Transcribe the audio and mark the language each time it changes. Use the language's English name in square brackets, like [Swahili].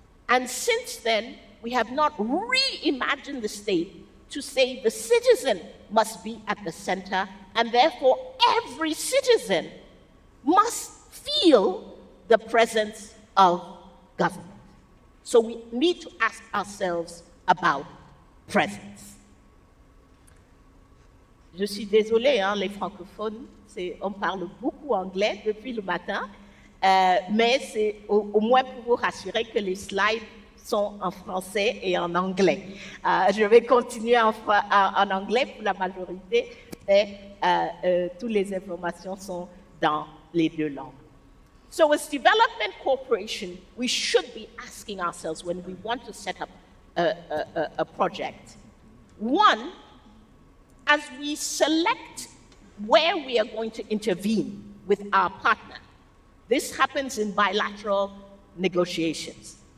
[English] And since then, we have not reimagined the state to say the citizen must be at the center, and therefore every citizen must feel the presence of government. So we need to ask ourselves about presence. [French] Je suis désolée, hein, les francophones, on parle beaucoup anglais depuis le matin, mais c'est au moins pour vous rassurer que les slides sont en français et en anglais. Je vais continuer en anglais pour la majorité, mais toutes les informations sont dans les deux langues. [English] So as development corporation, we should be asking ourselves when we want to set up a project. One, as we select where we are going to intervene with our partner. This happens in bilateral negotiations.